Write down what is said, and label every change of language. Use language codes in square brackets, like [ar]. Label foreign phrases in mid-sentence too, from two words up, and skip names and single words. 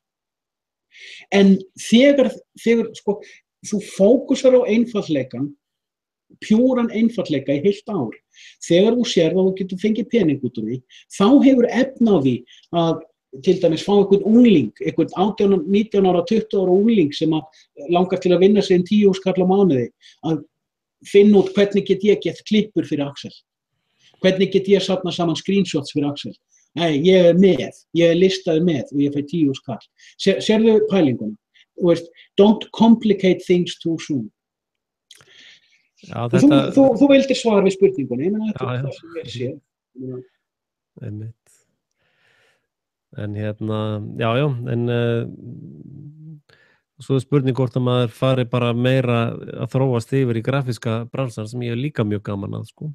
[is] En þegar sko, þú fókusar á einfaldleikan, pjúran einfaldleika í heilt ár, þegar þú sér að þú getur fengið pening út úr því, þá hefur efni á því að til dæmis fá einhvern ungling, einhvern 18, 19 ára, 20 ára ungling sem langar til að vinna sig 10.000 kall á mánuði, að finna út hvernig get ég gett klippur fyrir Axel. Hvernig get ég safna saman screenshots fyrir Axel. Nei, ég er listaði með og ég fæ 10.000 kall. Sérðu pælinguna? [en] Don't complicate things too soon. [is] Já, þetta... Þú vildir svara við spurningunni, ég meina þetta er það sem ég sé. Einmitt. En en svo er spurning hvort að maður fari bara meira að þróast yfir í grafíska bransan sem ég er líka mjög gaman að, sko.